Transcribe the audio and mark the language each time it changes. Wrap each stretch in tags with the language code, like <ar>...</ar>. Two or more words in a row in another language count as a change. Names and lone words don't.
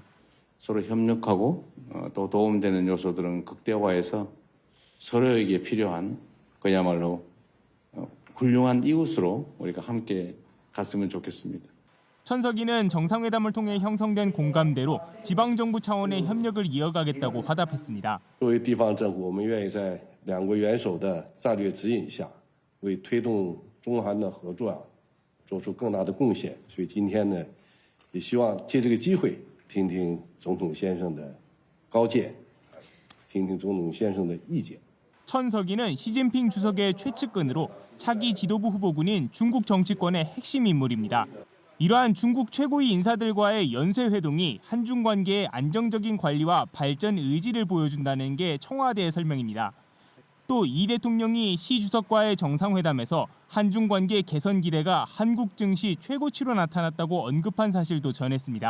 <ko>서로 협력하고 또 도움되는 요소들은 극대화해서 서로에게 필요한 그야말로 훌륭한 이웃으로 우리가 함께 갔으면 좋겠습니다. 천석이는 정상회담을 통해 형성된 공감대로 지방정부 차원의 협력을 이어가겠다고 화답했습니다.</ko> <zh>作为地方政府，我们愿意在两国元首的战略指引下，为推动中韩的合作做出更大的贡献。所以今天呢，也希望借这个机会听听总统先生的高见，听听总统先生的意见。</zh> <ko>천석이는 시진핑 주석의 최측근으로 차기 지도부 후보군인 중국 정치권의 핵심 인물입니다. 이러한 중국 최고위 인사들과의 연쇄회동이 한중 관계의 안정적인 관리와 발전 의지를 보여준다는 게 청와대의 설명입니다. 또 이 대통령이 시 주석과의 정상회담에서 한중 관계 개선 기대가 한국 증시 최고치로 나타났다고 언급한 사실도 전했습니다.</ko>